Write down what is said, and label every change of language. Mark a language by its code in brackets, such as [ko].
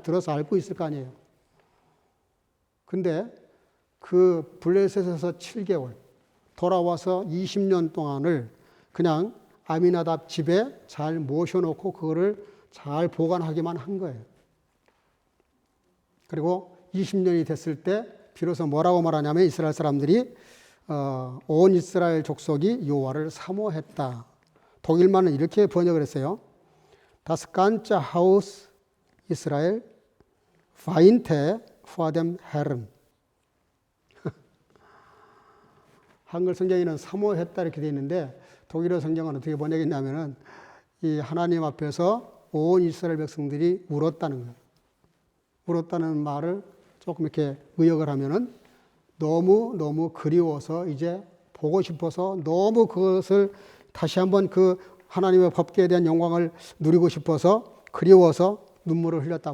[ko] 들어서 알고 있을 거 아니에요. 근데 그 블레셋에서 7개월, 돌아와서 20년 동안을 그냥 아미나답 집에 잘 모셔놓고 그거를 잘 보관하기만 한 거예요. 그리고 20년이 됐을 때 비로소 뭐라고 말하냐면 이스라엘 사람들이 온 이스라엘 족속이 여호와를 사모했다. 독일말은 이렇게 번역을 했어요. [de] Das ganze Haus Israel weinte vor dem Herrn. [ko] 한글 성경에는 사모했다 이렇게 되어 있는데 독일어 성경은 어떻게 번역했냐면은 이 하나님 앞에서 온 이스라엘 백성들이 울었다는 거예요. 울었다는 말을 조금 이렇게 의역을 하면은 너무 그리워서 이제 보고 싶어서 너무 그것을 다시 한번 그 하나님의 법궤에 대한 영광을 누리고 싶어서 그리워서 눈물을 흘렸다.